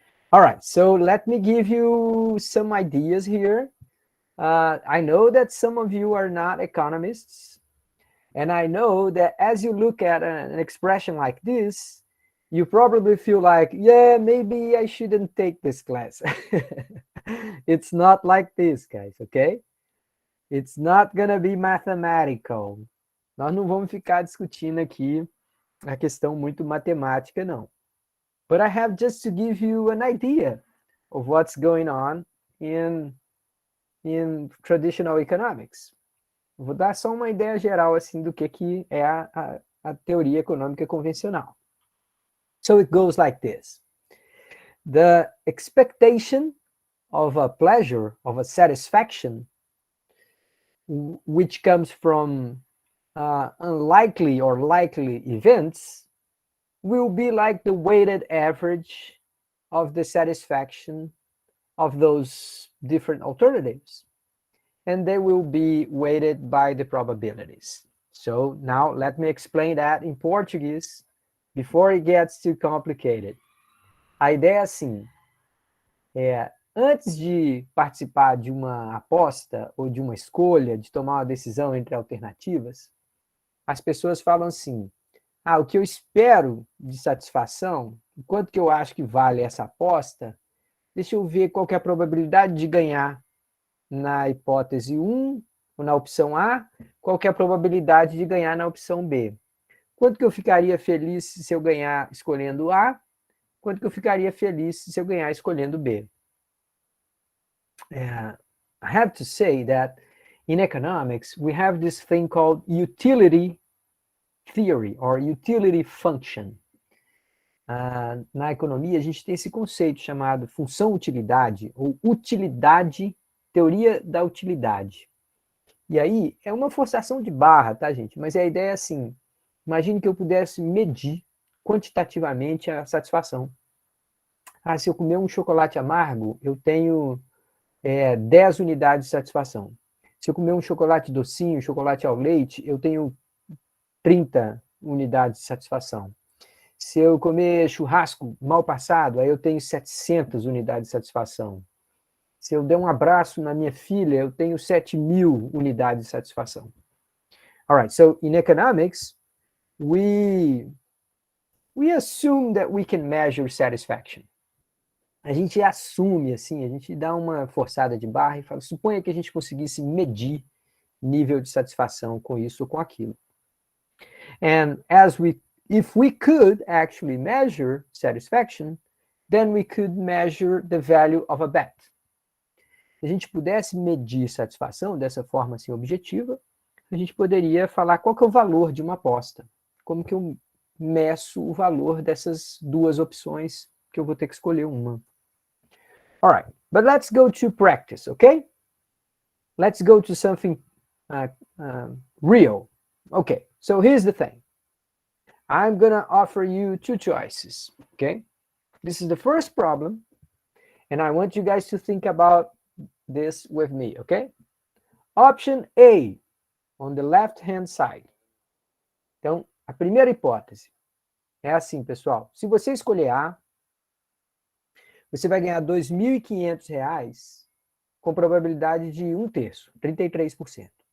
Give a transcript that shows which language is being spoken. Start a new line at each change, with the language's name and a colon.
English: All right, so let me give you some ideas here. I know that some of you are not economists, and I know that as you look at an expression like this, you probably feel like, yeah, maybe I shouldn't take this class. It's not like this, guys, okay? It's not gonna be mathematical.
Portuguese: Nós não vamos ficar discutindo aqui a questão muito matemática, não.
English: But I have just to give you an idea of what's going on in traditional economics.
Portuguese: Vou dar só uma ideia geral assim do que é a teoria econômica convencional.
English: So it goes like this. The expectation of a pleasure, of a satisfaction, which comes from unlikely or likely events, will be like the weighted average of the satisfaction of those different alternatives. And they will be weighted by the probabilities. So now let me explain that in Portuguese before it gets too complicated.
Portuguese: A ideia é assim, antes de participar de uma aposta ou de uma escolha, de tomar uma decisão entre alternativas, as pessoas falam assim, o que eu espero de satisfação, o quanto que eu acho que vale essa aposta, deixa eu ver qual que é a probabilidade de ganhar na hipótese 1, ou na opção A, qual que é a probabilidade de ganhar na opção B. Quanto que eu ficaria feliz se eu ganhar escolhendo A, quanto que eu ficaria feliz se eu ganhar escolhendo B.
English: I have to say that in economics, we have this thing called utility theory or utility function.
Portuguese: Na economia, a gente tem esse conceito chamado função-utilidade ou utilidade, teoria da utilidade. E aí, é uma forçação de barra, tá, gente? Mas a ideia é assim, imagine que eu pudesse medir quantitativamente a satisfação. Se eu comer um chocolate amargo, eu tenho 10 unidades de satisfação. Se eu comer um chocolate docinho, chocolate ao leite, eu tenho 30 unidades de satisfação. Se eu comer churrasco mal passado, aí eu tenho 700 unidades de satisfação. Se eu der um abraço na minha filha, eu tenho 7.000 unidades de satisfação.
English: All right, so in economics, we assume that we can measure satisfaction.
Portuguese: A gente assume, assim, a gente dá uma forçada de barra e fala, suponha que a gente conseguisse medir nível de satisfação com isso ou com aquilo.
English: And as we if we could actually measure satisfaction, then we could measure the value of a bet.
Portuguese: Se a gente pudesse medir satisfação dessa forma assim objetiva, a gente poderia falar qual que é o valor de uma aposta. Como que eu meço o valor dessas duas opções que eu vou ter que escolher uma.
English: All right, but let's go to practice, okay? Let's go to something real. Okay, so here's the thing. I'm gonna offer you two choices, okay? This is the first problem, and I want you guys to think about this with me, okay? Option A, on the left-hand side.
Portuguese: Então, a primeira hipótese é assim, pessoal. Se você escolher A, você vai ganhar R$ 2.500 com probabilidade de 1/3, 33%.